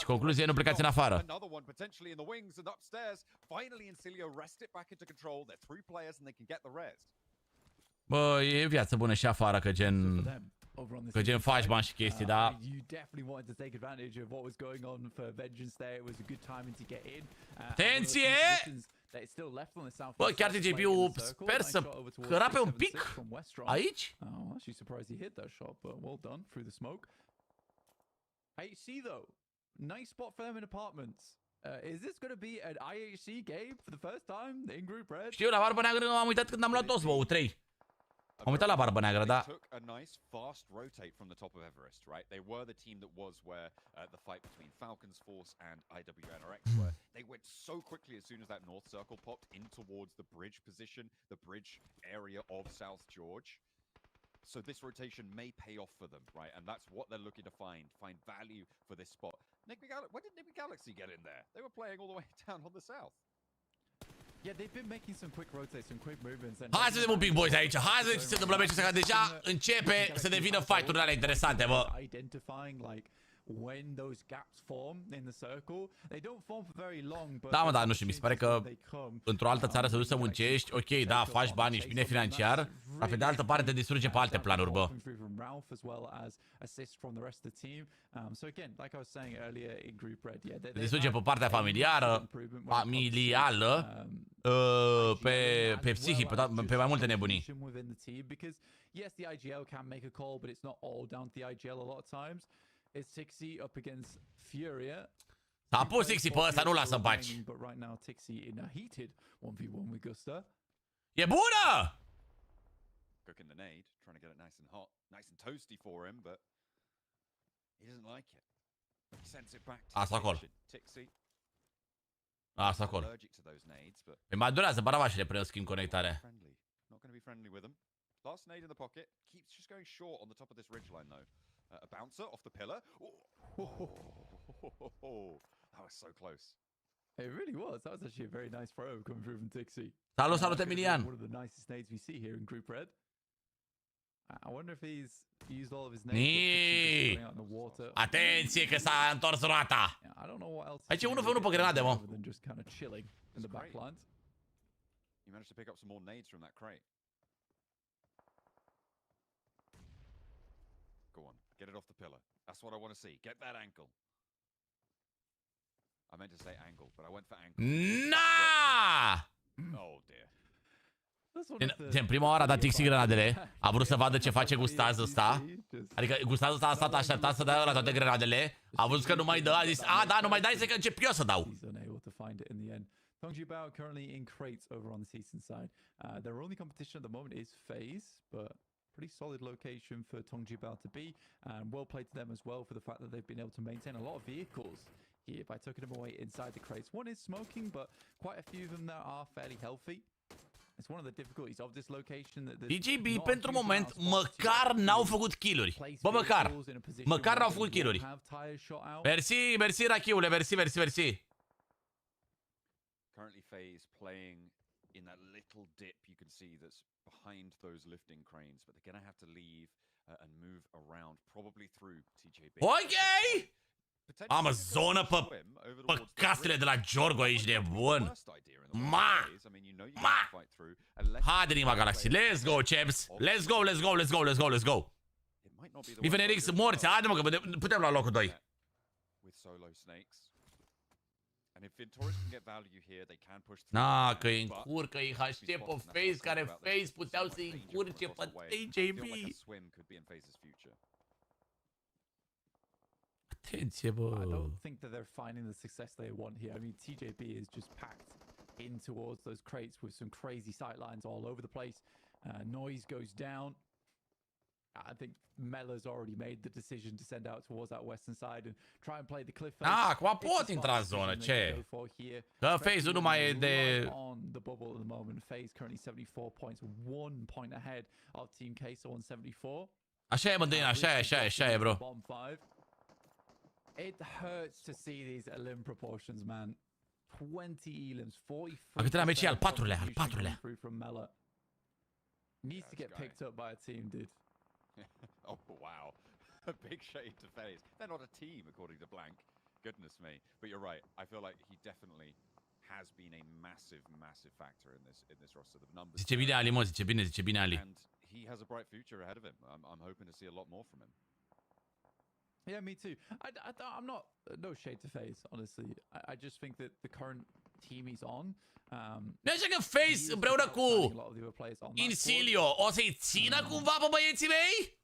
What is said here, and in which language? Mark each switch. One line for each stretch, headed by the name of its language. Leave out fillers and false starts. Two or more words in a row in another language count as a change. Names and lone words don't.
Romanian: Concluzie, nu plecați în afară. Bă, e viață bună și afară, că gen faci bani și chestii, da? Atenție! Bă, chiar TJP-ul sper să cărape un pic aici?
English: Nice spot for them in apartments. Is this going to be an IHC game for the first time in Group Red?
Romanian: Știu, la barbă neagră m-am uitat când am luat toți, bă, 3. Am uitat la barbă neagră, da.
English: A nice fast rotate from the top of Everest, right? They were the team that was where the fight between Falcon's Force and IWNRX were. They went so quickly as soon as that north circle popped in towards the bridge position, the bridge area of South George. So this rotation may pay off for them, right? And that's what they're looking to find value for this spot. When did Nigma Galaxy get in there? They were playing all the way down on the south. Yeah, they've been making some quick rotates, some quick movements.
Romanian: Hai să vedem un pic, boys, aici. Hai să vedem ce se întâmplă meciul ăsta, că deja începe să devină fight-urile alea interesante, bă. Da, mă, dar nu știu, mi se pare că într-o altă țară să duci să muncești, ok, da, faci bani, ești bine financiar, dar pe de altă parte te distruge pe alte planuri, bă. Te distruge pe partea familială, pe psihic, pe mai multe nebunii.
English: Yes, the IGL can make a call, but it's not all down to the IGL a lot of times. It's Tixi up against Furia.
Romanian: S-a pus Tixi pe ăsta, nu lasă în pace.
English: But right now Tixi in a heated 1v1 with Gusta.
Romanian: E bună!
English: Cooking the nade, trying to get it nice and hot, nice and toasty for him, but he doesn't like it. He sends it back to Tixi.
Romanian: Asta acolo. Îi mai durează baravașele până schimb conectare.
English: Not going to be friendly with him. Last nade in the pocket, keeps just going short on the top of this ridgeline though. A bouncer off the pillar. That was so close. It really was. That was actually a very nice throw coming through from Dixie.
Romanian: Salut, salut, Emilian.
English: One of the nicest nades we see here in Group Red. I wonder if he's used all of his nades going out in the water.
Romanian: Atenție că s-a întors roata.
English: I don't know what else.
Romanian: Aici e 1v1 pe grenade, mă.
English: Than just kind of chilling in the back lines. You managed to pick up some more nades from that crate. Go on, get it off the pillar. That's what I want to see. Get that ankle. I meant to say angle, but I went for ankle.
Romanian: Na!
English: Oh dear.
Romanian: În prima oară a dat Tixi grenadele. A vrut să vadă ce face Gustaz ăsta. Adică Gustaz ăsta a stat așteptat să dea la toate grenadele. A văzut că nu mai dă, a zis, a, da, nu mai dai, că încep eu să dau.
English: Tongjiubao currently in crates over on the Season side. Their only competition at the moment is FaZe, but pretty solid location for Tongjiubao to be, and well played to them as well for the fact that they've been able to maintain a lot of vehicles here by tucking them away inside the crates. One is smoking, but quite a few of them that are fairly healthy. It's one of the difficulties of this location that
Romanian: DJB pentru moment măcar n-au făcut kill-uri. Bă, măcar n-au făcut kill-uri. Mersi, mersi Rachiule, mersi, mersi, mersi.
English: Currently FaZe playing in that little dip you can see that's behind those lifting cranes, but they're going to have to leave and move around, probably through TJB.
Romanian: Ok! Am o zonă pe castele de la Giorgo aici de bun. Ma! Haide,
English: Nigma Galaxy. Let's go, champs. Let's go, let's go, let's go, let's go, let's go.
Romanian: Bifeneric morți. Haide, mă, că putem lua locul 2. Na, că îi încurcă IHC pe FaZe, care FaZe puteau să-i încurce pe TJB. Atenție, bă.
English: I don't think that they're finding the success they want here. I mean, TJB is just packed in towards those crates with some crazy sightlines all over the place. Noise goes down. I think Mela's already made the decision to send out towards that western side and try and play the cliff face.
Romanian: Acum pot intra în zonă, ce? Că FaZe-ul nu mai e de...
English: On the bubble at the moment, FaZe currently 74 points, 1 point ahead of Team Queso on 74.
Romanian: Așa e, Mândâine, așa e, așa e, așa e, bro.
English: It hurts to see these elim proportions, man. 20 elims, 43.
Romanian: A câtelea meci e al patrulea, al patrulea.
English: Needs to get picked up by a team, dude. Oh, wow. A big shade to FaZe. They're not a team, according to Blank. Goodness me. But you're right. I feel like he definitely has been a massive, massive factor in this roster. The numbers.
Romanian: Zice bine Ali, mă, zice bine Ali.
English: And he has a bright future ahead of him. I'm hoping to see a lot more from him. Yeah, me too. I'm not, no shade to FaZe, honestly. I just think that the current team he's on.
Romanian: Nu așa că FaZe împreună cu Insilio o să-i țină cumva pe băieții mei?